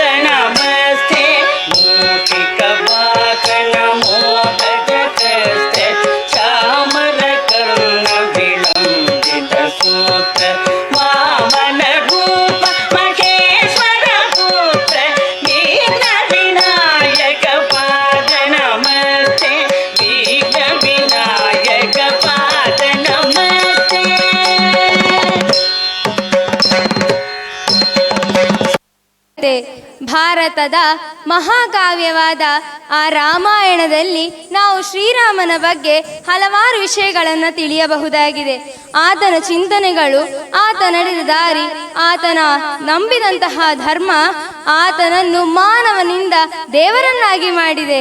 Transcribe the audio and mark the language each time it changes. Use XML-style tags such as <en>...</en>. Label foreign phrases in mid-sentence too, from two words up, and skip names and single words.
<sa>नमस्ते मूषिकवाहन मोदक हस्त चामर कर्ण विलंबित सूत्र वामन रूप महेश्वर पुत्र विघ्न विनायक पाद नमस्ते विघ्न विनायक पाद नमस्ते</sa> <kn>ಭಾರತದ ಮಹಾಕಾವ್ಯವಾದ ಆ ರಾಮಾಯಣದಲ್ಲಿ ನಾವು ಶ್ರೀರಾಮನ ಬಗ್ಗೆ ಹಲವಾರು ವಿಷಯಗಳನ್ನು ತಿಳಿಯಬಹುದಾಗಿದೆ. ಆತನ ಚಿಂತನೆಗಳು, ಆತ ನಡೆದ ದಾರಿ, ಆತನ ನಂಬಿದಂತಹ ಧರ್ಮ ಆತನನ್ನು ಮಾನವನಿಂದ ದೇವರನ್ನಾಗಿ ಮಾಡಿದೆ.</kn>